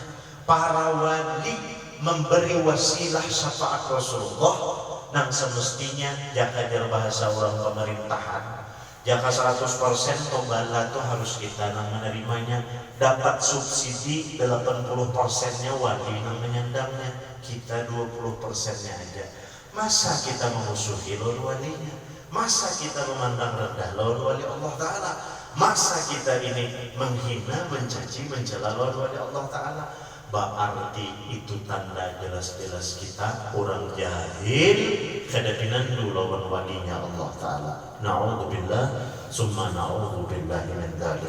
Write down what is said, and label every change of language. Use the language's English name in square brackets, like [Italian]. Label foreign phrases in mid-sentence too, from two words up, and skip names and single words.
[Indonesian] Para wali memberi wasilah syafaat Rasulullah yang semestinya jaka jar bahasa orang pemerintahan, jaka 100% tombala itu harus kita nang menerimanya, dapat subsidi 80%-nya wali nang menyandangnya, kita 20%-nya aja. Masa kita memusuhi lawan walinya? Masa kita memandang rendah lawan wali Allah Ta'ala? Masa kita ini menghina, mencaci, mencela lawan wali Allah Ta'ala? Berarti itu tanda jelas-jelas kita orang jahil kedapinan dulu lawan walinya Allah Ta'ala. [Arabic] نعوذ بالله ثم نعوذ بالله من ذلك.